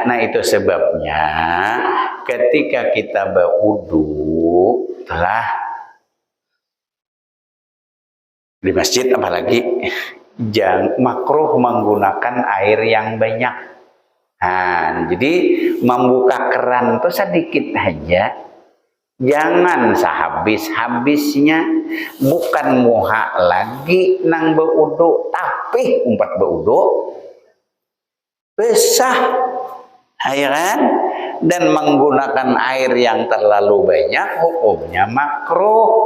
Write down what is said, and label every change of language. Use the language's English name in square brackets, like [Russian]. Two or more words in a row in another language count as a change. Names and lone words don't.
[Indonesian] Nah itu sebabnya ketika kita berwudu telah di masjid apalagi jangan makruh menggunakan air yang banyak. Nah, jadi membuka keran itu sedikit aja. Jangan sehabis-habisnya, [Banjar] bukan muha lagi nang beudu, tapi umpat beudu besar, [Indonesian] ya kan? Dan menggunakan air yang terlalu banyak hukumnya makruh.